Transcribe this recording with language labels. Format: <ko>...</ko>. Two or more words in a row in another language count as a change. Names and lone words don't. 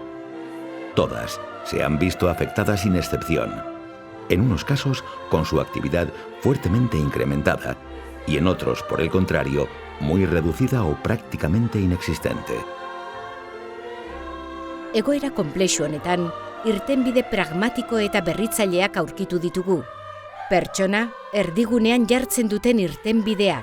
<es>Todas se han visto afectadas sin excepción, en unos casos con su actividad fuertemente incrementada y en otros, por el contrario, muy reducida o prácticamente inexistente.</es> <eu>Egoera konplexu honetan, irtenbide pragmatiko eta berritzaileak aurkitu ditugu. Pertsona, erdigunean jartzen duten irtenbideak.</eu>